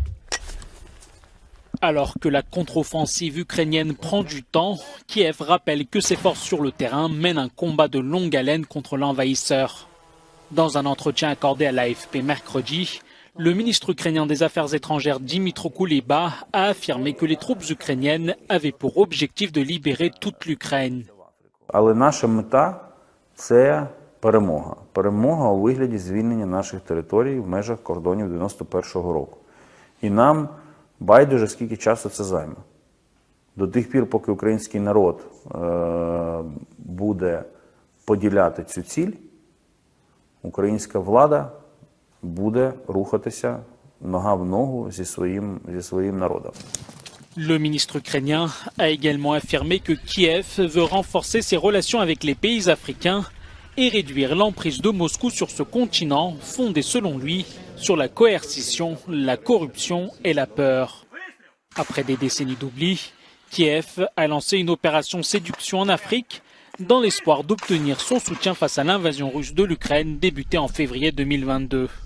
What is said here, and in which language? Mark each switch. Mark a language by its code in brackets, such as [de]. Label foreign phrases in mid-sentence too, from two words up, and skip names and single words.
[fr] Alors que la contre-offensive ukrainienne prend du temps, Kiev rappelle que ses forces sur le terrain mènent un combat de longue haleine contre l'envahisseur. Dans un entretien accordé à l'AFP mercredi, le ministre ukrainien des Affaires étrangères Dmytro Kuleba a affirmé que les troupes ukrainiennes avaient pour objectif de libérer toute l'Ukraine. [uk] Але наша мета – це перемога. Перемога у вигляді звільнення наших територій в межах кордонів 91-го року. І нам байдуже, скільки часу це займе. До тих пір, поки український народ буде поділяти цю ціль, українська влада буде рухатися нога в ногу зі своїм народом. [fr] Le ministre ukrainien a également affirmé que Kiev veut renforcer ses relations avec les pays africains et réduire l'emprise de Moscou sur ce continent fondé selon lui sur la coercition, la corruption et la peur. Après des décennies d'oubli, Kiev a lancé une opération séduction en Afrique dans l'espoir d'obtenir son soutien face à l'invasion russe de l'Ukraine débutée en février 2022.